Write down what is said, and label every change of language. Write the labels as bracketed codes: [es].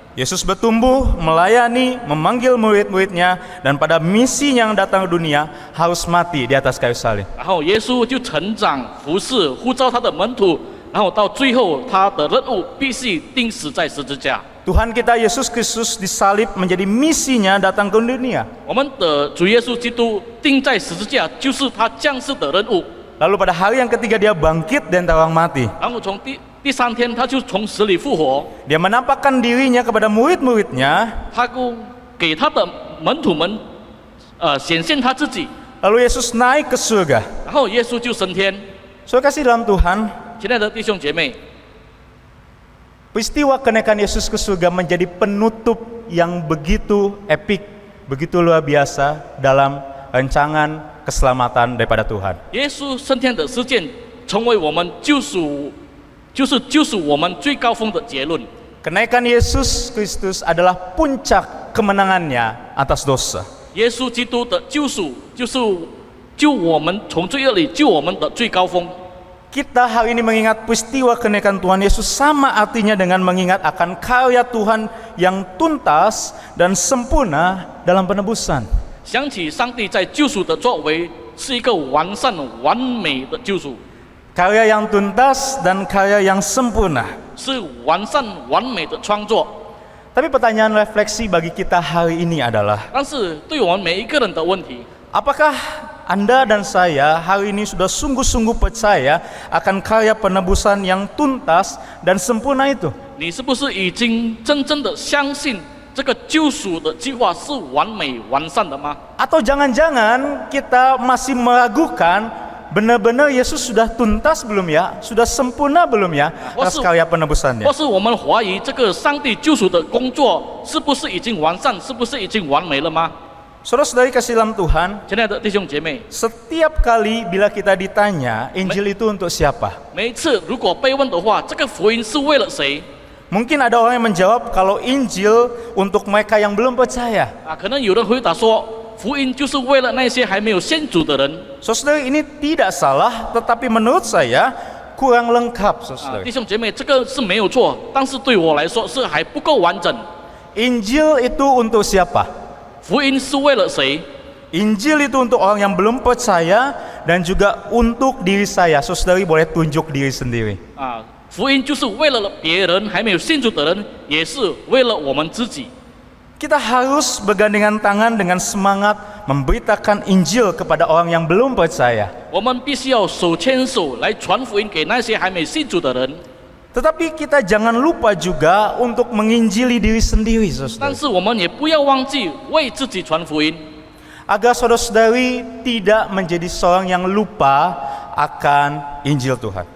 [id] Yesus bertumbuh, melayani, memanggil murid-muridnya, dan pada misi yang datang ke dunia harus mati di atas kayu salib. [zh] 然后耶稣就成长服侍，呼召他的门徒，然后到最后他的任务必须钉死在十字架。 [id] Tuhan kita Yesus Kristus disalib menjadi misinya datang ke dunia. [zh] 我们的主耶稣基督钉在十字架，就是他降世的任务。 [id] Lalu pada hari yang ketiga dia bangkit dan orang mati. [zh] 然后从第3天，他就从死里复活， [id] Dia menampakkan dirinya kepada murid-muridnya. [zh] 他给他的门徒们，显现他自己。 [id] Lalu Yesus naik ke surga. [zh] 然后耶稣就升天。 [id] Saudara kasih dalam Tuhan, [zh] 亲爱的弟兄姐妹， [id] peristiwa kenaikan Yesus ke surga menjadi penutup yang begitu epik, begitu luar biasa dalam rancangan keselamatan daripada Tuhan. [zh] 耶稣升天的事件，成为我们救赎我们最高峰的结论。 [id] Kenaikan Yesus Kristus adalah puncak kemenangannya atas dosa. [zh] 耶稣基督的救赎，就是救我们从罪恶里救我们的最高峰。 [id] Kita hari ini mengingat peristiwa kenaikan Tuhan Yesus sama artinya dengan mengingat akan karya Tuhan yang tuntas dan sempurna dalam penebusan. [zh] 想起上帝在救赎的作为，是一个完善完美的救赎， [id] Karya yang tuntas dan karya yang sempurna. [zh] 是完善完美的创作。 [id] Tapi pertanyaan refleksi bagi kita hari ini adalah, [zh] 但是对我们每一个人的问题， [id] apakah Anda dan saya hari ini sudah sungguh-sungguh percaya akan karya penebusan yang tuntas dan sempurna itu? [zh] 你是不是已经真正的相信这个救赎的计划是完美完善的吗？ [id] Atau jangan-jangan kita masih meragukan benar-benar Yesus sudah tuntas belum ya? Sudah sempurna belum ya atas karya penebusannya? [zh] 或是我们怀疑这个上帝救赎的工作是不是已经完善，是不是已经完美了吗？ [id] Saudara-saudari kasih dalam Tuhan, [zh] 亲爱的弟兄姐妹， [id] setiap kali bila kita ditanya Injil itu untuk siapa? [zh] 每一次如果被问的话，这个福音是为了谁？ [id] Mungkin ada orang yang menjawab kalau Injil untuk mereka yang belum percaya. [zh] 可能有人回答说，福音就是为了那些还没有信主的人。 [id] Saudara, ini tidak salah, tetapi menurut saya kurang lengkap, saudara. [zh] 弟兄姐妹，这个是没有错，但是对我来说是还不够完整。 [id] Injil itu untuk siapa? [zh] 福音是为了谁？ [id] Injil itu untuk orang yang belum percaya dan juga untuk diri saya. Saudari boleh tunjuk diri sendiri. [zh] 福音就是为了别人还没有信主的人，也是为了我们自己。 [id] Kita harus bergandengan tangan dengan semangat memberitakan Injil kepada orang yang belum percaya. [zh] 我们必须要手牵手来传福音给那些还没信主的人。 [id] Tetapi kita jangan lupa juga untuk menginjili diri sendiri, [zh] 但是我们也不要忘记为自己传福音， [id] Agar saudara-saudari tidak menjadi seorang yang lupa akan Injil Tuhan.